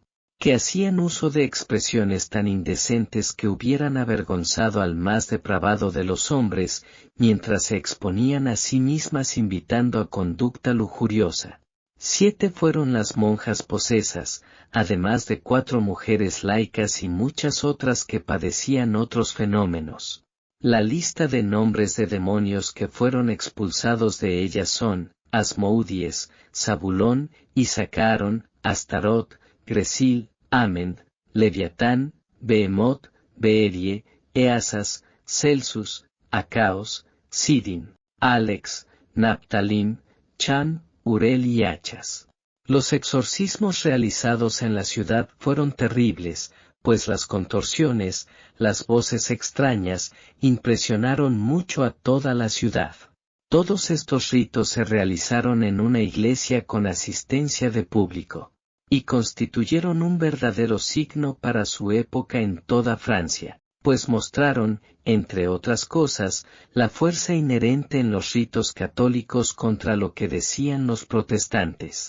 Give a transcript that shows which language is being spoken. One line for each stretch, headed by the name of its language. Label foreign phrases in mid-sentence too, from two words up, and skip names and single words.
Spanish: Que hacían uso de expresiones tan indecentes que hubieran avergonzado al más depravado de los hombres, mientras se exponían a sí mismas invitando a conducta lujuriosa. 7 fueron las monjas posesas, además de 4 mujeres laicas y muchas otras que padecían otros fenómenos. La lista de nombres de demonios que fueron expulsados de ellas son Asmoudíes, Zabulón, Isacarón, Astarot, Gresil, Amen, Leviatán, Behemoth, Beerie, Easas, Celsus, Acaos, Sidin, Alex, Naptalim, Chan, Urel y Achas. Los exorcismos realizados en la ciudad fueron terribles, pues las contorsiones, las voces extrañas, impresionaron mucho a toda la ciudad. Todos estos ritos se realizaron en una iglesia con asistencia de público, y constituyeron un verdadero signo para su época en toda Francia, pues mostraron, entre otras cosas, la fuerza inherente en los ritos católicos contra lo que decían los protestantes.